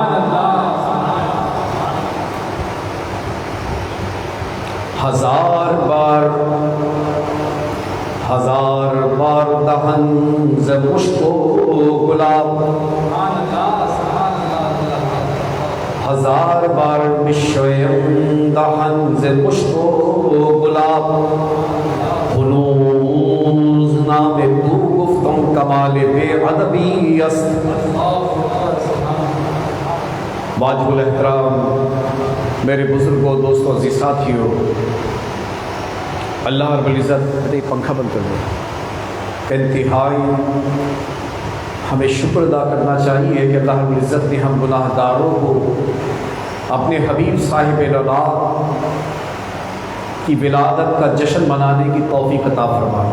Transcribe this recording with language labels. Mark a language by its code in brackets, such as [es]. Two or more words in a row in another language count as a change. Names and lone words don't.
[fa] ہزار بار دہن ز مشک و گلاب ہزار بار بشویم دہن ز مشک و گلاب ہنوز نام تو گفتم کمال بے ادبی است. [ur] واجب الاحترام میرے بزرگوں دوستوں عزیز ساتھیوں، [ar] اللہ رب العزت [ur] پنکھا بند کر دیں. انتہائی ہمیں شکر ادا کرنا چاہیے کہ [ar] اللہ رب العزت [ur] نے ہم گناہ گاروں کو اپنے حبیب صاحب اللہ کی ولادت کا جشن منانے کی توفیق عطا فرمائی.